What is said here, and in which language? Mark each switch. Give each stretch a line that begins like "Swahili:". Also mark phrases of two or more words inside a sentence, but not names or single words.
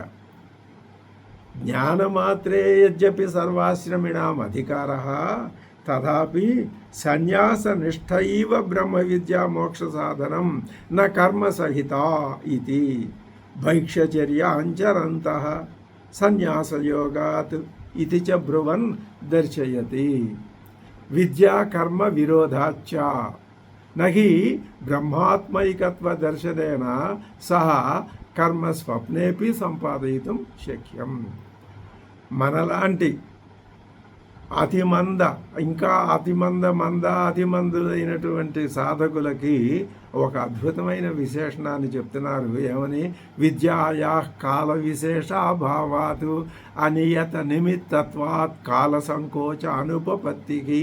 Sanskrit: ज्ञानमात्रे यद्यपि सर्वाश्रमिणाम् अधिकारः तथापि सन्यासनिष्ठैव ब्रह्मविद्या मोक्षसाधनं न कर्मसहिता इति भैक्षचर्याञ्चरन्तः सन्यासयोगात् इति च ब्रुवन् दर्शयति. विद्या कर्म विरोधाच्च न हि ब्रह्मात्मैकत्वदर्शनेन सह कर्म स्वप्नेपि सम्पादयितुं शक्यं.
Telugu: మనలాంటి అతిమందులైనటువంటి సాధకులకి ఒక అద్భుతమైన విశేషణాన్ని చెప్తున్నారు. ఏమని?
Sanskrit: विद्याया काल विशेषाभावातु अनियत निमित्तत्वात् काल संकोच अनुपपत्तिकि.